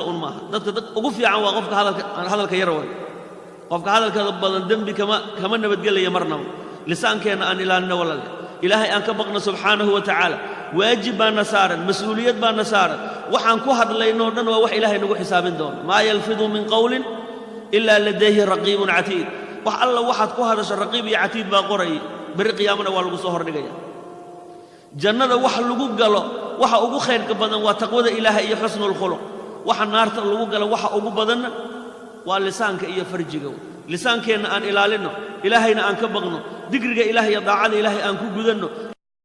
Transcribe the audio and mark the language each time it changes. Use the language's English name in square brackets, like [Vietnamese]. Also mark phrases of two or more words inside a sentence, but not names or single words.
[Somali] un maaha dadka ugu fiican waa qofka hadalka yar way qofka hadalka badan dambi kama nabadgelaya marnaba lisaankeenna aan ilaalino walaal ilaahay aan ka baqno [Arabic] سبحانه و [Somali] ta'ala waajib baan saaran mas'uuliyad baan saaran waxaan ku hadlayno dhan waa wax ilaahay nagu xisaabin doono [Arabic] ما يلفظ من قول إلا لديه رقيب عتيد [Somali] wax alla waxaad ku hadasho raqiib iyo atid baa qoray bari qiyaamana waa lagu soo hordhigaya jannada wax lagu galo waxa ugu khayrka badan waa taqwada ilaahay iyo [Arabic] حسن الخلق [Somali] waxa naarta lagu galo waxa ugu badan waa lisaanka iyo farjiga lisaankeenna aan ilaalino ilaahayna aan ka baqno digriga ilaahay iyo daacada ilaahay aan ku gudanno